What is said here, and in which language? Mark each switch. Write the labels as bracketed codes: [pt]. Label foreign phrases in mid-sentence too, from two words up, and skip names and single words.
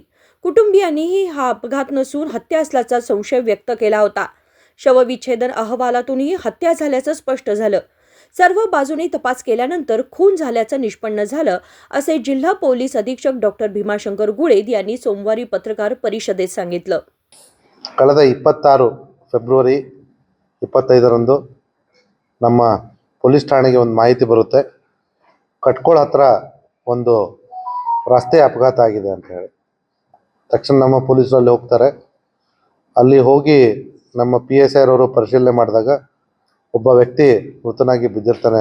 [mr] कुटुंबियांनीही हा अपघात नसून हत्या असल्याचा संशय व्यक्त केला होता. शवविच्छेदन अहवालातूनही हत्या झाल्याचं स्पष्ट झालं. सर्व बाजूंनी तपास केल्यानंतर खून झाल्याचं निष्पन्न झालं, असे जिल्हा पोलीस अधीक्षक डॉक्टर भीमाशंकर गुळेद यांनी सोमवारी पत्रकार परिषदेत सांगितलं. [kn] ಕಳೆದ 26 ಫೆಬ್ರವರಿ 25ರಂದು ನಮ್ಮ ಪೊಲೀಸ್ ಠಾಣೆಗೆ ಒಂದು ಮಾಹಿತಿ ಬರುತ್ತೆ. ಕಟ್ಕೋಳ ಹತ್ರ ಒಂದು ರಸ್ತೆ ಅಪಘಾತ ಆಗಿದೆ ಅಂತ ಹೇಳಿ ತಕ್ಷಣ ನಮ್ಮ ಪೊಲೀಸರು ಅಲ್ಲಿ ಹೋಗ್ತಾರೆ. ಅಲ್ಲಿ ಹೋಗಿ ನಮ್ಮ PSI ಅವರು ಪರಿಶೀಲನೆ ಮಾಡಿದಾಗ ಒಬ್ಬ ವ್ಯಕ್ತಿ ಮೃತನಾಗಿ ಬಿದ್ದಿರ್ತಾನೆ.